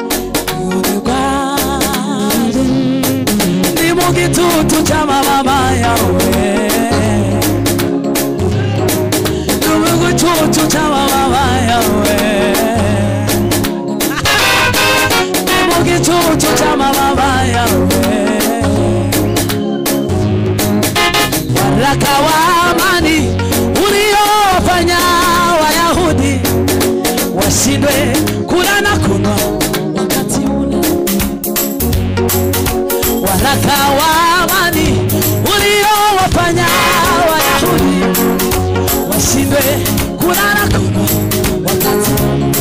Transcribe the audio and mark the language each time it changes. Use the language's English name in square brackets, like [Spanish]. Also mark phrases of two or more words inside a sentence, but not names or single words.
[Kinyarwanda] urugaje ndi mu gitutu cy'amababa yawe ndi mu gitutu cy'amababa yawe ndi mu gitutu cy'amababa yawe [Swahili] waraka wa amani uliofanya Wayahudi washindwe kula na kunywa wakati ule. Waraka wa amani uliowafanya Wayahudi washindwe kula na kunywa wakati ule.